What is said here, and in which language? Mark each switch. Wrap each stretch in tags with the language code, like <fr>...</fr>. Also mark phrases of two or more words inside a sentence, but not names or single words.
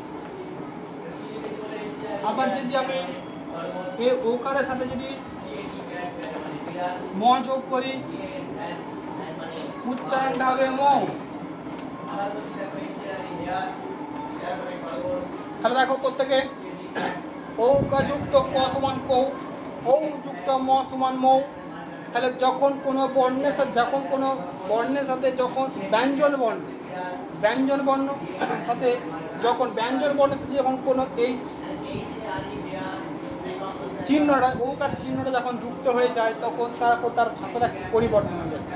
<bn>আবার যদি আমি এই ঔকারের সাথে যদি ম যোগ করি উচ্চারণটা হবে মৌ। তাহলে দেখো প্রত্যেকে ঔকার যুক্ত ক সমান কৌ, ঔ যুক্ত ম সমান মৌ। তাহলে যখন কোনো বর্ণের সাথে যখন ব্যঞ্জন বর্ণের সাথে যখন কোনো এই চিহ্নটা ঔকার চিহ্নটা যখন যুক্ত হয়ে যায় তখন তার ভাষাটা পরিবর্তন হয়ে যাচ্ছে।</bn>